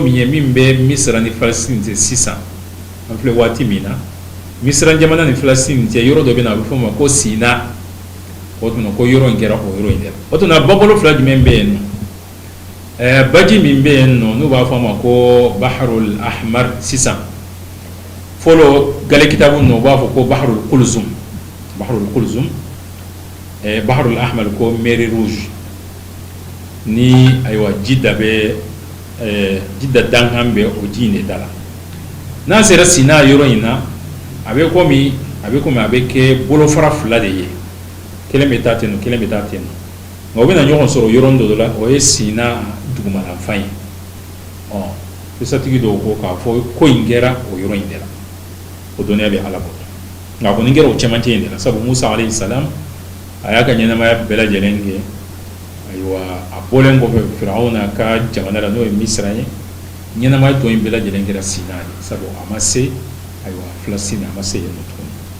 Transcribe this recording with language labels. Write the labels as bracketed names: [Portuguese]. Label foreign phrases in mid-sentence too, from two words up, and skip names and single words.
[Bambara] min ye min bɛ misira ni filasitini cɛ sisan an filɛ waati min na misira jamana ni filasitini cɛ yɔrɔ dɔ bɛ na a bɛ fɔ o ma ko sina o tuma ko yɔrɔ in kɛra o yɔrɔ in de la o tuma babolo fila jumɛn bɛ yen nɔ baji min bɛ yen nɔ n'u b'a fɔ a ma ko [Arabic] بحر الأحمر [Bambara] sisan fɔlɔ gale kitabu ninnu u b'a fɔ ko [Arabic] بحر القلزم بحر الأحمر [Bambara] ko [French] mer rouge [Bambara] ni ayiwa jida bɛ jida dankan bɛ o ji in de da la n'a sera sina yɔrɔ in na a bɛ komi a bɛ kɛ bolofara fila de ye kelen bɛ taa ten nɔ kelen bɛ taa ten nɔ nka u bɛna ɲɔgɔn sɔrɔ yɔrɔ dɔ la o ye sina dugumalafan ye kisatigi dɔw ko k'a fɔ ko in kɛra o yɔrɔ in de la o dɔnniya bɛ ala bolo nka kɔni kɛra o cɛmancɛ in de la sabu musa [Arabic] عليه السلام [Bambara] a y'a ka ɲɛnamaya bɛɛ lajɛlen kɛ ayiwa a bɔlen kɔfɛ firawuna ka jamana la n'o ye misira ye ɲɛnamaya tɔ in bɛɛ lajɛlen kɛra sina de sabu a ma se ayiwa filasitini a ma se yen nɔ tuguni